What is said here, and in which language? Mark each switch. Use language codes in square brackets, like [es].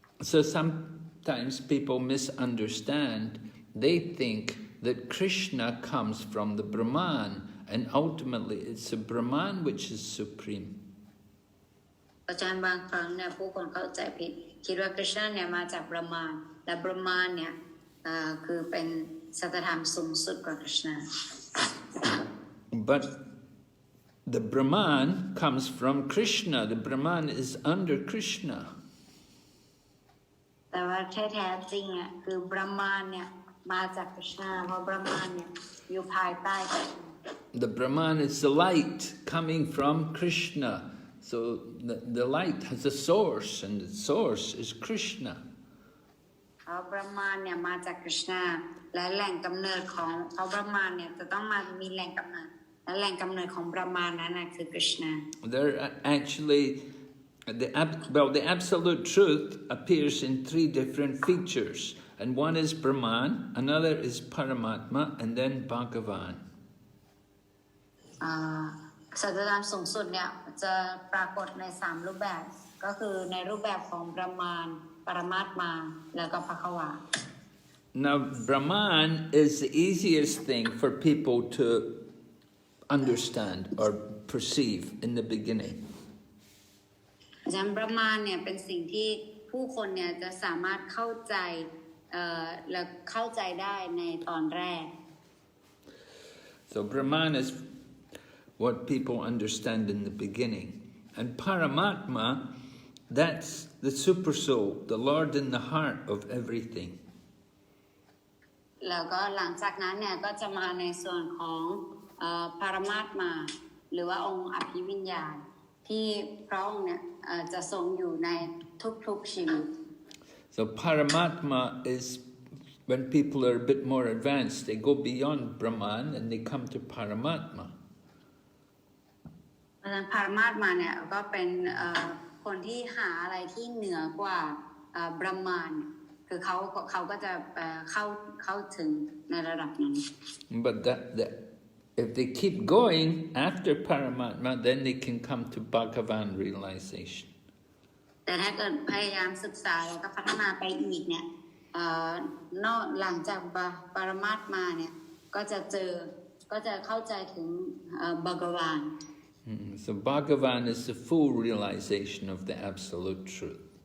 [en] So sometimes people misunderstand. They think that Krishna comes from the Brahman, and ultimately it's the Brahman which is supreme. [th] อาจารย์บางครั้งเนี่ยผู้คนเข้าใจผิดคิดว่าคริชนาเนี่ยมาจากบรหมานและบรหมานเนี่ยคือเป็นสัจธรรมสูงสุดกว่าคริชนา [en] But the Brahman comes from Krishna. The Brahman is under Krishna. [th] แต่ว่าแท้ๆจริงอ่ะคือบรหมานเนี่ยมาจากคริชนาเพราะบรหมานเนี่ยอยู่ภายใต้ [en] The Brahman is the light coming from Krishna. So the light has a source, and the source is Krishna. [th] บรหมานเนี่ยมาจากคริชนาและแหล่งกำเนิดของบรหมานเนี่ยจะต้องมามีแหล่งกำเนิด และแหล่งกำเนิดของบรหมานนั้นคือ Krishna. [en] They're actually the absolute truth appears in 3 different features, and one is Brahman, another is Paramatma, and then Bhagavan. [th] สัจธรรมสูงสุดเนี่ยจะปรากฏใน3รูปแบบก็คือในรูปแบบของบรหมานปรมาตมาแล้วก็ภควา [en] Now Brahman is the easiest thing for people to understand or perceive in the beginning. [th] อาจารย์บรหมานเนี่ยเป็นสิ่งที่ผู้คนเนี่ยจะสามารถเข้าใจและเข้าใจได้ในตอนแรก [en] So Brahman is what people understand in the beginning. And Paramatma, that's the super soul, the Lord in the heart of everything. [th] แล้วก็หลังจากนั้นเนี่ยก็จะมาในส่วนของปรมาตมาหรือว่าองค์อภิวิญญาณที่พระองค์เนี่ยจะทรงอยู่ในทุกๆชีวิต [en] So Paramatma is when people are a bit more advanced, they go beyond Brahman and they come to Paramatma. [th] ปรมาตมาเนี่ยก็เป็นคนที่หาอะไรที่เหนือกว่าบรหมานคือเขาก็จะเข้าถึงในระดับนั้น [en] But if they keep going after Paramatma, then they can come to Bhagavan realization. [th] แต่ถ้าเกิดพยายามศึกษาแล้วก็พัฒนาไปอีกเนี่ยนอกหลังจากปรมาตมาเนี่ยก็จะเข้าใจถึงBhagavan. [en] So Bhagavan is the full realization of the absolute truth.